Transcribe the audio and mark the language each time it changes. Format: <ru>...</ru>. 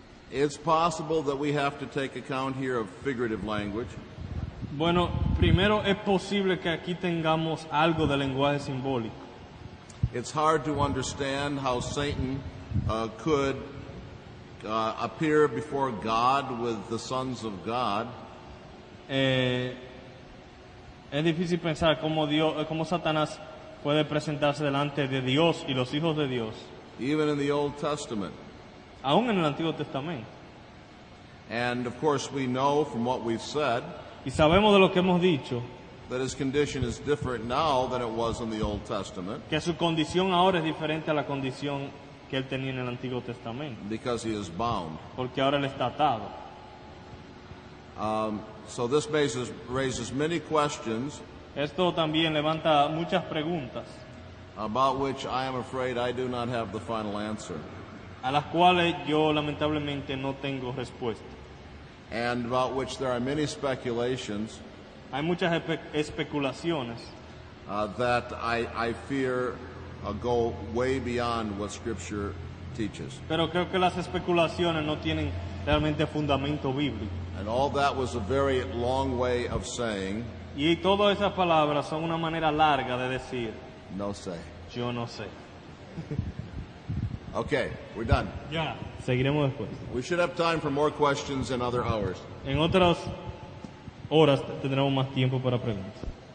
<en>It's possible that we have to take account here of figurative language.</en> <es>Bueno, primero es posible que aquí tengamos algo de lenguaje simbólico.</es> <en>It's hard to understand how Satan could appear before God with the sons of God.</en> <es>Es difícil pensar cómo Satanás puede presentarse delante de Dios y los hijos de Dios,</es> <en>Even in the Old Testament.</en> <es>aún en el Antiguo Testamento.</es> <en>And of course we know from what we've said</en> <es>Y sabemos de lo que hemos dicho,</es> <en>that his condition is different now than it was in the Old Testament</en> <es>que su condición ahora es diferente a la condición que él tenía en el Antiguo Testamento,</es> <en>because he is bound.</en> <es>porque ahora él está atado.</es> <en>So this raises many questions</en> <es>Esto también levanta muchas preguntas,</es> <en>about which I am afraid I do not have the final answer,</en> <es>a las cuales yo lamentablemente no tengo respuesta.</es> <en>and about which there are many speculations</en> <es>Hay muchas especulaciones</es> <en>that I fear go way beyond what Scripture teaches.</en> <es>pero creo que las especulaciones no tienen realmente fundamento bíblico.</es> <en>And all that was a very long way of saying,</en> <es>Y todas esas palabras son una manera larga de decir,</es> <en>no say.</en> <es>yo no sé.</es> <en>Okay, we're done.</en> <es>Ya, seguiremos después.</es> <en>We should have time for more questions in other hours.</en> <es>En otras horas tendremos más tiempo para preguntas.</es>